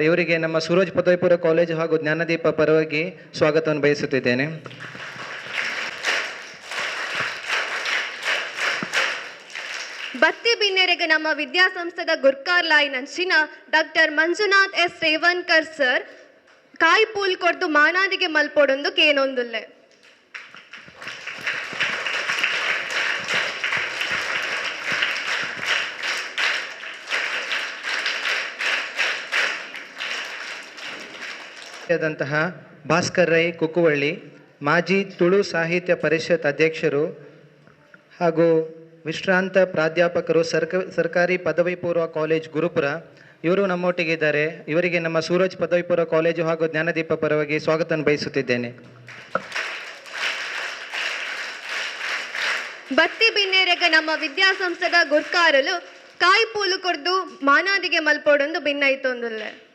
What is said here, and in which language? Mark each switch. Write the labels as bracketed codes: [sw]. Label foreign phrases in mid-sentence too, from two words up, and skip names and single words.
[kn] ಇವರಿಗೆ ನಮ್ಮ ಸೂರಜ್ ಪದವಿ ಪೂರ್ವ ಕಾಲೇಜು ಹಾಗೂ ಜ್ಞಾನದೀಪ ಪರವಾಗಿ ಸ್ವಾಗತವನ್ನು ಬಯಸುತ್ತಿದ್ದೇನೆ. [tcy] ಬತ್ತಿ ಬಿನ್ನೆರೆಗೆ ನಮ್ಮ ವಿದ್ಯಾಸಂಸ್ಥೆದ ಗುರ್ಕಾರ್ಲಾಯಿನಂಚಿನ ಡಾಕ್ಟರ್ ಮಂಜುನಾಥ್ S ರೇವನ್ಕರ್ ಸರ್ ಕಾಯಿ ಪೂಲ್ ಕೊಡ್ದು ಮಾನಾದಿಗೆ ಮಲ್ಪೊಡೊಂದು ಕೇನೊಂದುಲ್ಲೆ. [kn] ಭಾಸ್ಕರ್ ರೈ ಕುಕ್ಕುವಳ್ಳಿ ಮಾಜಿ ತುಳು ಸಾಹಿತ್ಯ ಪರಿಷತ್ ಅಧ್ಯಕ್ಷರು ಹಾಗೂ ವಿಶ್ರಾಂತ ಪ್ರಾಧ್ಯಾಪಕರು ಸರ್ಕಾರಿ ಪದವಿ ಪೂರ್ವ ಕಾಲೇಜ್ ಗುರುಪುರ ಇವರು ನಮ್ಮೊಟ್ಟಿಗಿದ್ದಾರೆ. ಇವರಿಗೆ ನಮ್ಮ ಸೂರಜ್ ಪದವಿ ಪೂರ್ವ ಕಾಲೇಜು ಹಾಗೂ ಜ್ಞಾನದೀಪ ಪರವಾಗಿ ಸ್ವಾಗತ ಬಯಸುತ್ತಿದ್ದೇನೆ. [tcy] ಬತ್ತಿ ಬಿನ್ನೆರೆಗೆ ನಮ್ಮ ವಿದ್ಯಾಸಂಸ್ಥೆದ ಗುರ್ಕಾರಲು ಕಾಯಿ ಪೂಲು ಕೊಡ್ದು ಮಾನಾದಿಗೆ ಮಲ್ಪೊಡೊಂದು ಭಿನ್ನೈತೊಂದುಲ್ಲೆ.